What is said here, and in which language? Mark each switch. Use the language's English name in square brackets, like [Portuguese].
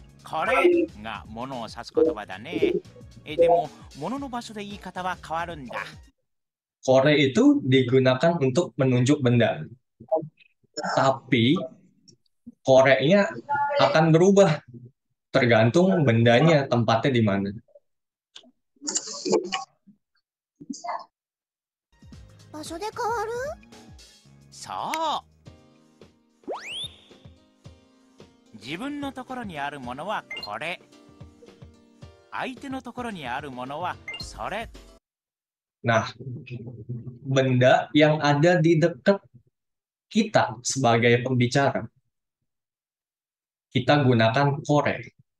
[Japanese] これが物を指す言葉だね。でも物の場所で言い方は変わるんだ。 [Indonesian] Kore itu digunakan untuk menunjuk benda. Tapi koreknya akan berubah. Tergantung bendanya tempatnya di mana. [Japanese] 場所で変わる？そう自分のところにあるものはこれ相手のところにあるものはそれ [Indonesian] Nah, benda yang ada di dekat kita sebagai pembicara, kita gunakan kore.